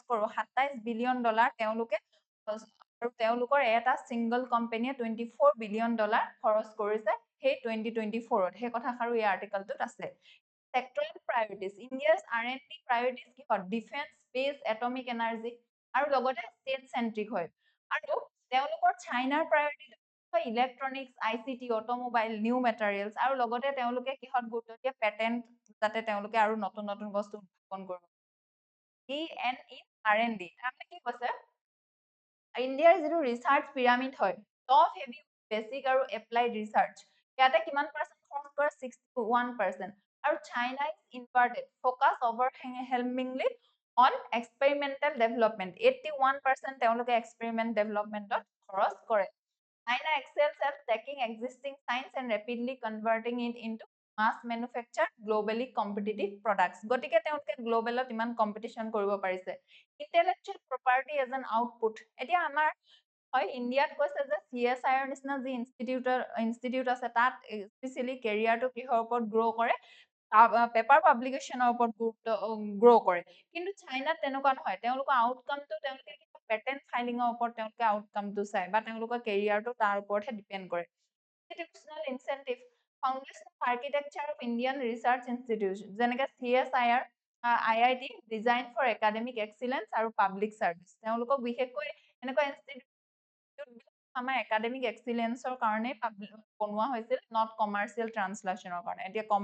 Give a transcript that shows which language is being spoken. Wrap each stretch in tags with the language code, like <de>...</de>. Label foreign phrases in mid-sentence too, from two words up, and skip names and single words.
<as>কৰো 27</as> <en>billion dollar</en> <as>তেওঁলোকে আৰু তেওঁলোকৰ এটা</as> <en>single company</en> <as>24</as> <en>billion dollar</en> <as>খৰচ কৰিছে সেই 2024ত সেই কথাষাৰো এই আৰ্টিকলটোত আছে</as> <en>sectoral priorities India's R&D priorities</en> <as>কি হয়</as> <en>defence space atomic energy</en> <as>আৰু লগতে</as> <en>state centric</en> <as>হয় আৰু তেওঁলোকৰ চাইনাৰ প্ৰায়োৰিটি হয়</as> <en>electronics ICT automobile new materials</en> <as>আৰু লগতে তেওঁলোকে কিহত গুৰুত্ব দিয়ে পেটেন্ট যাতে তেওঁলোকে আৰু নতুন নতুন বস্তু উদ্ভাৱন কৰিব</as> <en>in R&D</en> <as>তাৰমানে কি কৈছে ইণ্ডিয়াৰ যিটো</as> <en>research pyramid</en> <as>হয়</as> <en>top heavy basic</en> <as>আৰু</as> <en>applied research</en> <as>ইয়াতে কিমান পাৰ্চেন্ট খৰচ কৰে 61% আৰু</as> <en>China is inverted focus overwhelmingly on experimental development</en> <as>81% তেওঁলোকে</as> <en>experiment development</en> <as>খৰচ কৰে</as> <en>China excels at taking existing science and rapidly converting it into mass manufacture globally competitive products</en> <as>গতিকে তেওঁলোকে গ্লোবেলত ইমান কম্পিটিশন কৰিব পাৰিছে intellectual</as> <en>property as an output</en> <as>এতিয়া আমাৰ হয় ইণ্ডিয়াত কৈছে যে CSIR নিচিনা যি ইনষ্টিটিউট আছে তাত</as> <en>specially career</en> <as>কিহৰ ওপৰত গ্ৰ' কৰে</as> <en>paper publication</en> <as>ওপৰত গুৰুত্ব গ্ৰ' কৰে কিন্তু চাইনাত তেনেকুৱা নহয় তেওঁলোকৰ আউটকামটো তেওঁলোকে</as> <en>patent filing</en> <as>ওপৰত তেওঁলোকে আউটকামটো চায় বা তেওঁলোকৰ কেৰিয়াৰটো তাৰ ওপৰতহে ডিপেণ্ড কৰে</as> <en>institutional incentive foundation architecture of Indian research institute</en> <as>যেনেকে CSIR IIT</as> <en>design for academic excellence</en> <as>আৰু</as> <en>public service</en> <as>তেওঁলোকক বিশেষকৈ এনেকুৱা ইনষ্টিটিউট আমাৰ</as> <en>academic excellence</en> <as>কাৰণে বনোৱা হৈছিল</as> <en>not commercial translation</en> <as>কাৰণে এতিয়া</as>